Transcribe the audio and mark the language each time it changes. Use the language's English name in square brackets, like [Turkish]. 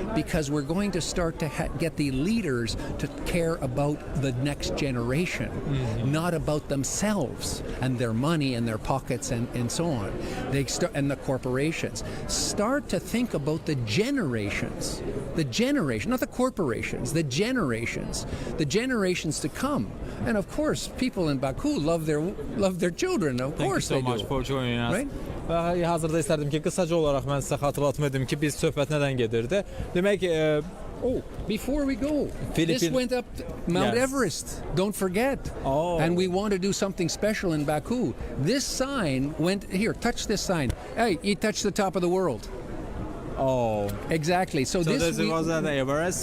[English] Because we're going to start to get the leaders to care about the next generation, not about themselves and their money and their pockets and so on. And the corporations. Start to think about the generations. The generation, not the corporations, the generations to come. And of course, people in Baku love their children. Of course they do. Thank you so much for joining us. Right? [Azerbaijani] Hazırda istərdim ki, qısaca olaraq mən sizə xatırlatma edim ki, biz söhbət nədən gedirdi. Demək [English] before we go, this went up Mount Everest. Don't forget. Oh. And we want to do something special in Baku. This sign went here. Touch this sign. Hey, you touched the top of the world. Oh, exactly. So this was on Everest.